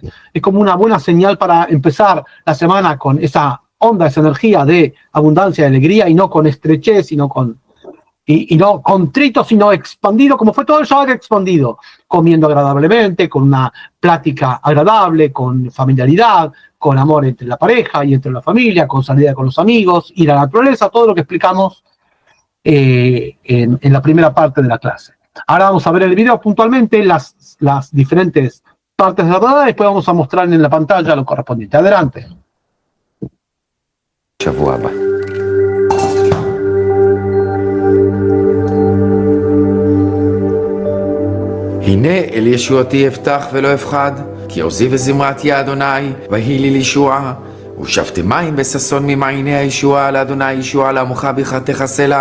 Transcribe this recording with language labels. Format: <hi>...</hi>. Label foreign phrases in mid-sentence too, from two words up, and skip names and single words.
<es>Es como una buena señal para empezar la semana con esa onda, esa energía de abundancia, de alegría, y no con estrechez, sino no contrito, sino expandido, como fue todo el Shabbat expandido, comiendo agradablemente, con una plática agradable, con familiaridad, con amor entre la pareja y entre la familia, con salida con los amigos, y la naturaleza, todo lo que explicamos en la primera parte de la clase. Ahora vamos a ver el video puntualmente, las diferentes partes de la verdad, después vamos a mostrar en la pantalla lo correspondiente. Adelante.</es> <he>שבוע הבא. הנה אל ישועתי אפתח ולא אפחד, כי עוזי וזמרתי אדוני, ויהי לי לישועה. ושפתי מים בששון ממעייני הישועה, לאדוני ישועה לעמך בכרתך סלע.</he>